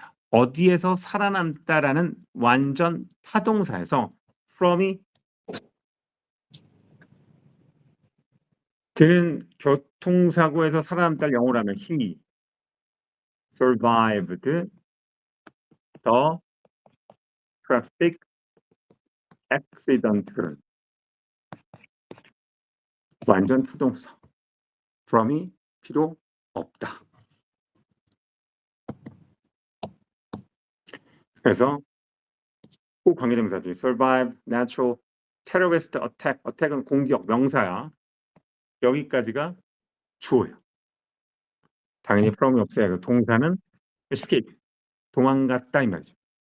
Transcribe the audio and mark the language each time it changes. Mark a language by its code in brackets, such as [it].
[ko] 어디에서 살아남다라는 완전 타동사에서 from이 그는 교통사고에서 살아남다를 영어로 하면 [en] he survived the traffic accident. [ko] 완전 타동사. from이 필요 없다. 그래서 꼭 관계대명사지. survive, natural, terrorist attack. attack은 공격, 명사야. 여기까지가 주어예요. 당연히 from이 없어야 해요. 동사는 escape, 도망갔다 이 말이죠.